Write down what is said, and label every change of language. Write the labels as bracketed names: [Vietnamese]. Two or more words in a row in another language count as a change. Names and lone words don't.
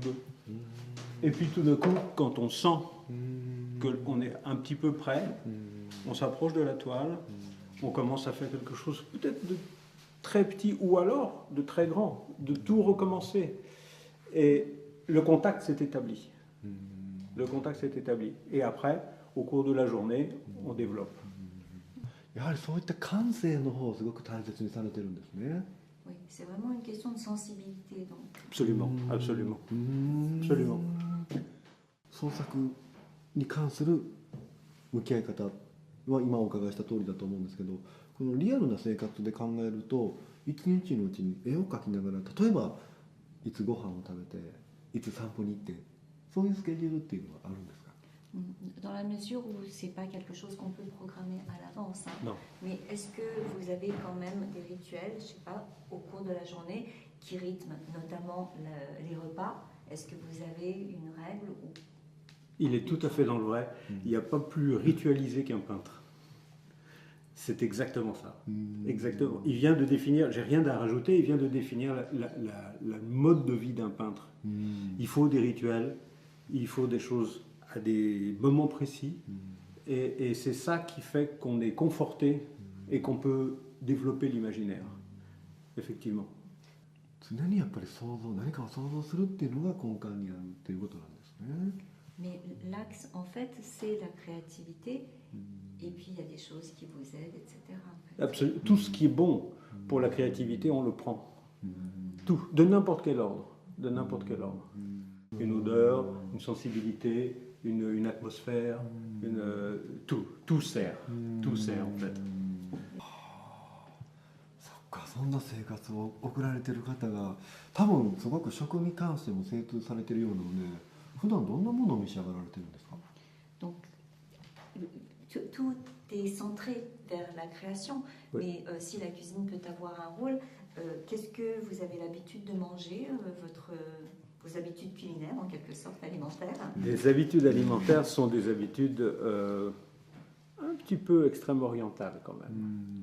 [French] Et puis tout d'un coup, quand on sent qu'on est un petit peu prêt, on s'approche de la toile, on commence à faire quelque chose peut-être de très petit ou alors de très grand, de tout recommencer. Et le contact s'est établi. Le contact s'est établi. Et après, au cours de la journée, on développe. [Japanese] やはりそういった感性の方をすごく大切にされてるんですね。 [French] Oui, c'est vraiment une question de sensibilité. Donc. Absolument, absolument. Absolument. [Japanese] 創作に関する向き合い方は今お伺いした通りだと思うんですけど、このリアルな生活で考えると一日のうちに絵を描きながら、例えばいつご飯を食べていつ散歩に行って、そういうスケジュールっていうのはあるんですか？ [French] Dans la mesure où c'est pas quelque chose qu'on peut programmer à l'avance, hein. Non. Mais est-ce que vous avez quand même des rituels, je sais pas, au cours de la journée qui rythment notamment les repas? Est-ce que vous avez une règle ou... Il est tout à fait dans le vrai. Il n'y a pas plus ritualisé qu'un peintre. C'est exactement ça. Exactement. Il vient de définir, j'ai rien à rajouter, il vient de définir la mode de vie d'un peintre. Il faut des rituels, il faut des choses à des moments précis, et c'est ça qui fait qu'on est conforté et qu'on peut développer l'imaginaire. Effectivement. [Japanese] 常にやっぱり何かを想像するっていうのが根幹にあるっていうことなんですね。 [French] Mais l'axe, en fait, c'est la créativité. Et puis, il y a des choses qui vous aident, etc. En fait. Absolument. Tout ce qui est bon pour la créativité, on le prend. Tout, de n'importe quel ordre. De n'importe quel ordre. Une odeur, une sensibilité, une atmosphère, tout sert. Tout sert, en fait. [Japanese] そっか、そんな生活を送られてる方が多分すごく食に関しても精通されてるようなので、普段どんなものを召し上がられてるんですか？ [French] Donc, tout est centré vers la création. Oui. Mais si la cuisine peut avoir un rôle, qu'est-ce que vous avez l'habitude de manger, vos habitudes culinaires, en quelque sorte, alimentaires? Les habitudes alimentaires sont des habitudes un petit peu extrême-orientales quand même.